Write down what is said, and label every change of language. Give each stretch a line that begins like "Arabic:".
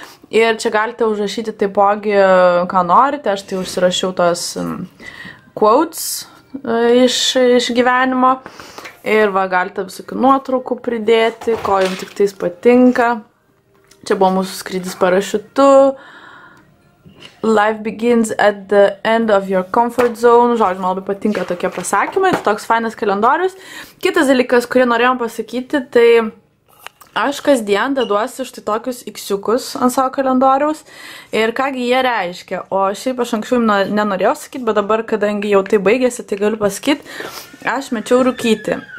Lithuanian: Ir čia galite užrašyti taipogi, ką norite. Aš tai užsirašiau tos quotes iš gyvenimo. Ir va, galite visokių nuotraukų pridėti, ko jums tik tais patinka. Čia buvo mūsų skrydis parašiutu.
English: Life begins at the end of your comfort zone.
Lithuanian: Žodžiu, man labai patinka tokie pasakymai. Tai toks fainas kalendorius. Kitas dalykas, kurį norėjom pasakyti, tai aš kasdien deduosi štai tokius iksiukus ant savo kalendoriaus. Ir kągi jie reiškia. O šiaip aš anksčiau nenorėjau sakyti, bet dabar, kadangi jau tai baigėsi, tai galiu pasakyti, aš mečiau rūkyti.